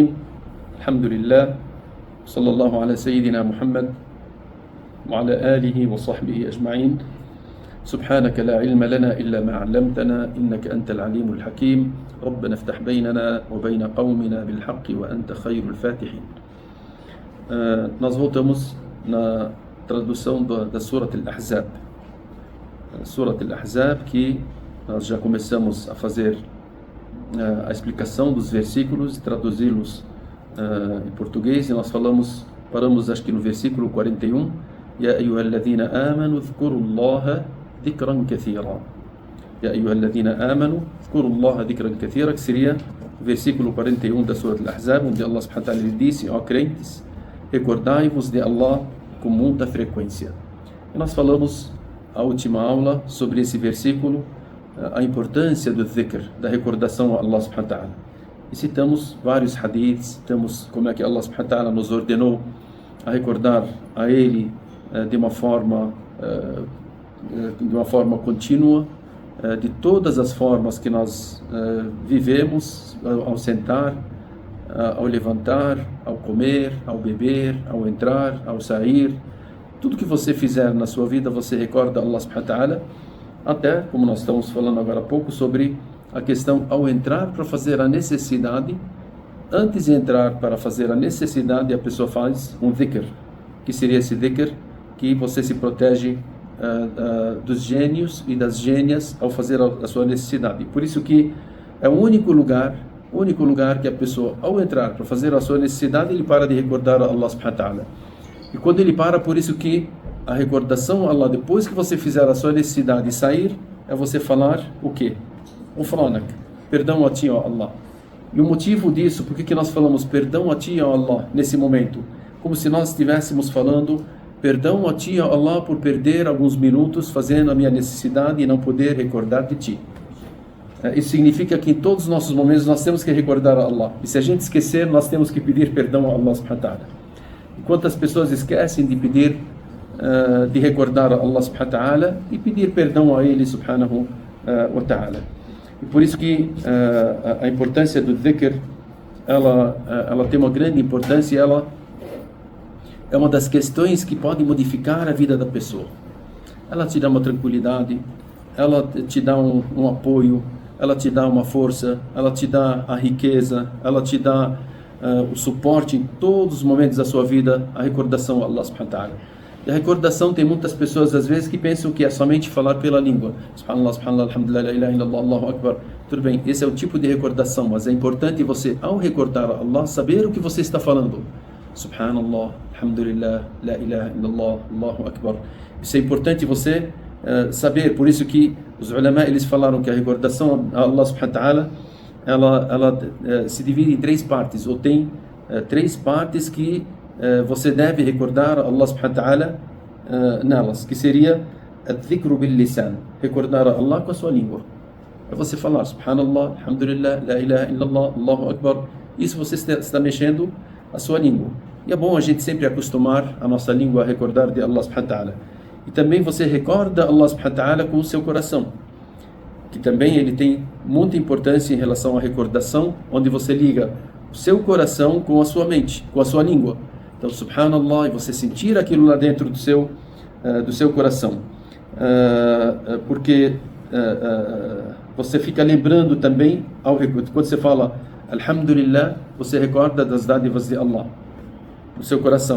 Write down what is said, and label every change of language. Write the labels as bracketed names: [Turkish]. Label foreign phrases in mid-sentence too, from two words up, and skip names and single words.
[Arabic] الحمد لله صلى الله على سيدنا محمد وعلى آله وصحبه أجمعين. سبحانك لا علم لنا إلا ما علمتنا إنك أنت العليم الحكيم. ربنا افتح بيننا وبين قومنا بالحق وأنت خير الفاتحين. [Portuguese] Nós voltamos na tradução da Surat Al-Ahzab. Surat Al-Ahzab, que nós já começamos a fazer a explicação dos versículos e traduzi-los em português, e nós paramos acho que no versículo 41, [Arabic] يا أيها الذين آمنوا اذكروا الله ذكرا كثيرا. يا أيها الذين آمنوا اذكروا الله ذكرا كثيرا, [Portuguese] que seria o versículo 41 da Surat Al-Ahzab, onde Allah [Arabic] سبحانه وتعالى [Portuguese] disse: ó crentes, recordai-vos de Allah com muita frequência. E nós falamos a última aula sobre esse versículo, a importância do dhikr, da recordação a Allah [Arabic] سبحانه وتعالى. [Portuguese] E citamos vários hadiths, citamos como é que Allah [Arabic] سبحانه وتعالى [Portuguese] nos ordenou a recordar a Ele de uma forma contínua, de todas as formas que nós vivemos, ao sentar, ao levantar, ao comer, ao beber, ao entrar, ao sair. Tudo que você fizer na sua vida, você recorda Allah [Arabic] سبحانه وتعالى. [Portuguese] Até, como nós estamos falando agora há pouco, sobre a questão ao entrar para fazer a necessidade. Antes de entrar para fazer a necessidade, a pessoa faz um dhikr, que seria esse dhikr que você se protege dos gênios e das gênias ao fazer a sua necessidade. Por isso que é o único lugar que a pessoa, ao entrar para fazer a sua necessidade, ele para de recordar a Allah [Arabic] سبحانه وتعالى. [Portuguese] E quando ele para, por isso que a recordação a Allah, depois que você fizer a sua necessidade e sair, é você falar o quê? Ghufranak, perdão a ti, ó Allah. E o motivo disso, por que nós falamos perdão a ti, ó Allah, nesse momento? Como se nós estivéssemos falando perdão a ti, ó Allah, por perder alguns minutos fazendo a minha necessidade e não poder recordar de ti. Isso significa que em todos os nossos momentos nós temos que recordar a Allah. E se a gente esquecer, nós temos que pedir perdão a Allah [Arabic] سبحانه وتعالى. [Portuguese] E quantas pessoas esquecem de pedir, de recordar a Allah [Arabic] سبحانه وتعالى [Portuguese] e pedir perdão a Ele [Arabic] سبحانه وتعالى. [Portuguese] E por isso que a importância do dhikr, ela tem uma grande importância, e ela é uma das questões que pode modificar a vida da pessoa. Ela te dá uma tranquilidade, ela te dá um apoio, ela te dá uma força, ela te dá a riqueza, ela te dá o suporte em todos os momentos da sua vida, a recordação a Allah [Arabic] سبحانه وتعالى. [Portuguese] E a recordação, tem muitas pessoas às vezes que pensam que é somente falar pela língua. [Arabic] سبحان الله، سبحان الله، الحمد لله، لا إله إلا الله، الله أكبر. [Portuguese] Tudo bem, esse é o tipo de recordação, mas é importante você, ao recordar a Allah, saber o que você está falando. [Arabic] سبحان الله، الحمد لله، لا إله إلا الله، الله أكبر. [Portuguese] Isso é importante você saber. Por isso que os ulama, eles falaram que a recordação a Allah [Arabic] سبحانه وتعالى, [Portuguese] ela se divide em três partes, ou tem três partes que você deve recordar Allah [Arabic] سبحانه وتعالى [Portuguese] nelas, que seria [Arabic] الذكر باللسان, [Portuguese] recordar a Allah com a sua língua. É você falar [Arabic] سبحان الله، الحمد لله، لا إله إلا الله، الله أكبر. [Portuguese] Isso você está mexendo a sua língua. E é bom a gente sempre acostumar a nossa língua a recordar de Allah [Arabic] سبحانه وتعالى. [Portuguese] E também você recorda Allah [Arabic] سبحانه وتعالى [Portuguese] com o seu coração, que também ele tem muita importância em relação à recordação, onde você liga o seu coração com a sua mente, com a sua língua. Então, Subhanallah, e você sentir aquilo lá dentro do seu coração. Porque você fica lembrando também, quando você fala Alhamdulillah, você recorda das dádivas de Allah no seu coração.